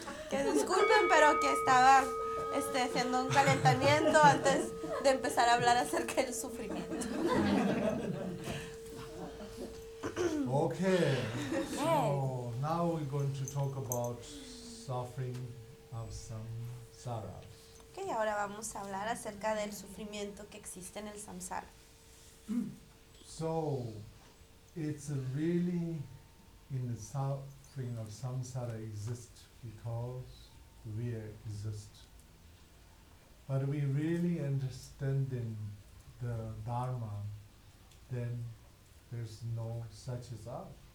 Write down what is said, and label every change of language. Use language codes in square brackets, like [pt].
[es] Que disculpen, pero que estaba haciendo un calentamiento antes de empezar a hablar acerca del sufrimiento. [en] Okay. So now we're going to talk about suffering of samsara. [es] Okay, ahora vamos a hablar acerca del sufrimiento que existe en el samsara. [en] So it's really in the suffering of samsara exists because we exist. But we really understand in the Dharma, then there's no such as us.